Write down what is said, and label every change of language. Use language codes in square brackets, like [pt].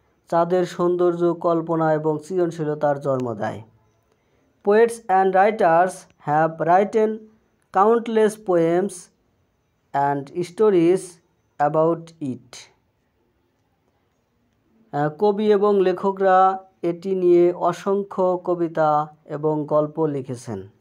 [bn] চাঁদের সৌন্দর্য কল্পনা এবং সৃজনশীলতার জন্ম দেয়। [en] Poets and writers have written countless poems and stories about it. [bn] কবি এবং লেখকরা এটি নিয়ে অসংখ্য কবিতা এবং গল্প লিখেছেন।